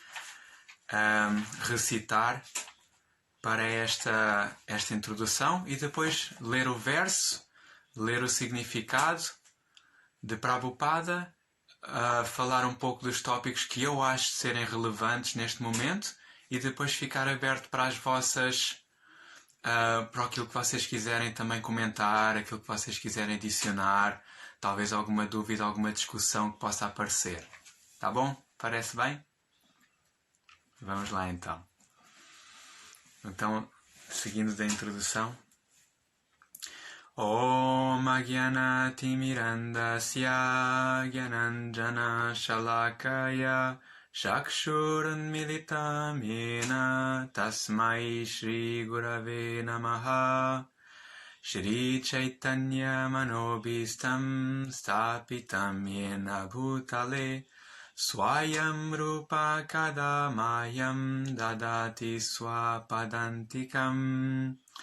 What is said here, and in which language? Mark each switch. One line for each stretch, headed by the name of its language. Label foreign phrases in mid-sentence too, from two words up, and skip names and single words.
Portuguese: recitar para esta introdução e depois ler o verso, ler o significado de Prabhupada, falar um pouco dos tópicos que eu acho serem relevantes neste momento e depois ficar aberto para as vossas para aquilo que vocês quiserem também comentar, aquilo que vocês quiserem adicionar, talvez alguma dúvida, alguma discussão que possa aparecer. Tá bom? Parece bem? Vamos lá então. Então, seguindo da introdução.
Sanskrit: Om Ajnana-timirandasya Gyananjana Shalakaya Chakshurunmilitam Yena Tasmai Shri Gurave Namaha. Shri Chaitanya Manobhistam Stapitam Yena Bhutale Swayam Rupa Kadamayam Dadati Swapadantikam.